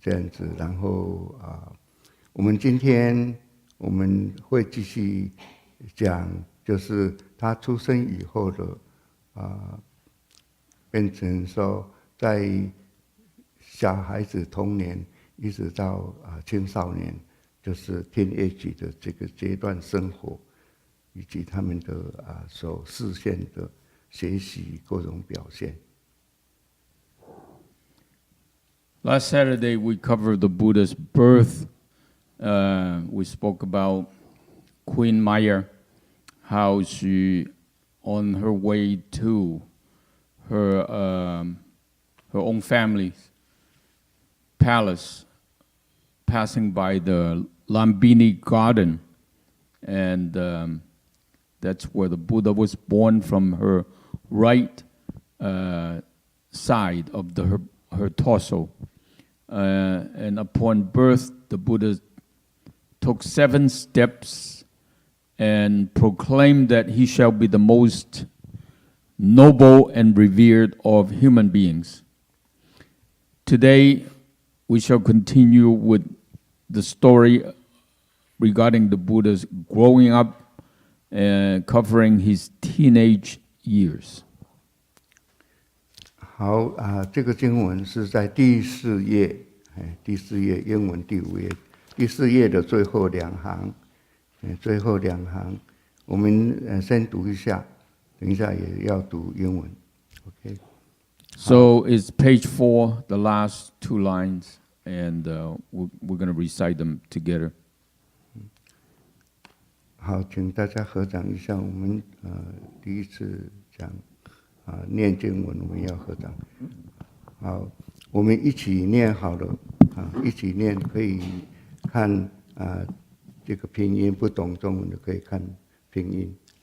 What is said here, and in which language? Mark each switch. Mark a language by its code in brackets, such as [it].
[zh] 这样子，然后我们今天我们会继续讲，就是他出生以后的变成说，在小孩子童年一直到青少年，就是 teenage 的这个阶段生活。以及他们的所实现的学习各种表现。 [en] Last Saturday we covered the Buddha's birth. We spoke about Queen Maya, how she, on her way to her own family's palace, passing by the Lumbini Garden, and that's where the Buddha was born, from her right side of her torso. And upon birth, the Buddha took 7 steps and proclaimed that he shall be the most noble and revered of human beings. Today, we shall continue with the story regarding the Buddha's growing up, covering his teenage years. [zh] 好这个经文是在第4页，英文第5页，第4页的最后2行，我们先读一下，等一下也要读英文 ，OK。 [en] So it's page 4, the last 2 lines, and we're going to recite them together. [zh] 好，请大家合掌一下。我们第一次讲念经文，我们要合掌。好，我们一起念好了一起念，可以看这个拼音，不懂中文的可以看拼音。